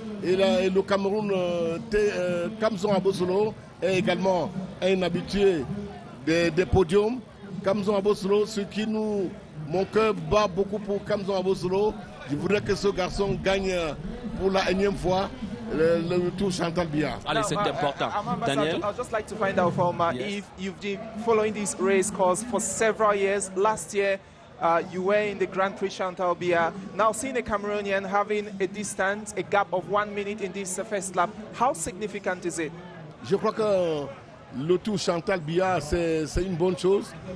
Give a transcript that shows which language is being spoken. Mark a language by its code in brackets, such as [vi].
[fr] Et le Cameroun, Kamson Abosolo est également un habitué des podiums. Kamson Abosolo, mon cœur bat beaucoup pour Kamson Abosolo. Je voudrais que ce garçon gagne pour la énième fois le Tour Chantal Biya. Allez, c'est important. Daniel? [en] I'd just like to find out from if you've been following this race course for several years. Last year, you were in the Grand Prix Chantal Biya. Now seeing a Cameroonian having a distance, a gap of 1 minute in this first lap, how significant is it? [fr] Je crois que le Tour Chantal Biya, c'est une bonne chose.